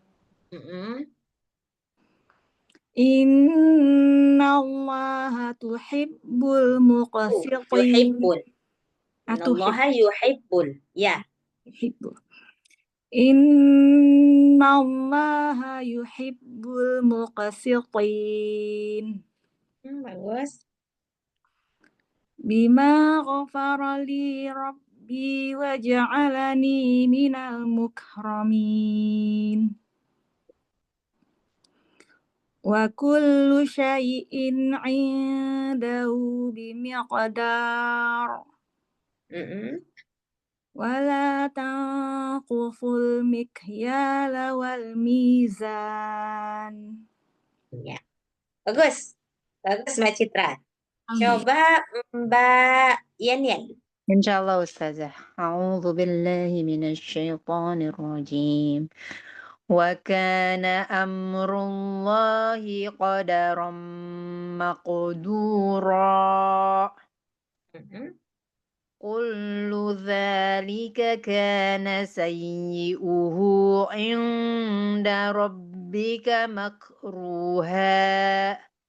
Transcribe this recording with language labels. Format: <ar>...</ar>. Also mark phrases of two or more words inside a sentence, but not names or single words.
<ar>إن الله يحب المقسطين. يحب. إن الله يحب. يا. يحب. إن الله يحب المقسطين.</ar> <id>Bagus.</id> <ar>بما غفر لي ربي وجعلني من المكرمين. وكل شيء عنده بمقدار. ولا تنقصوا المكيال والميزان.</ar> <id>Ya. Bagus. Bagus Mbak Citra. Coba Mbak Yan. Insyaallah Ustazah.</id> <ar>أعوذ بالله من الشيطان الرجيم. وكان أمر الله قدرا مقدورا. كل ذلك كان سيئه عند ربك مكروها.</ar>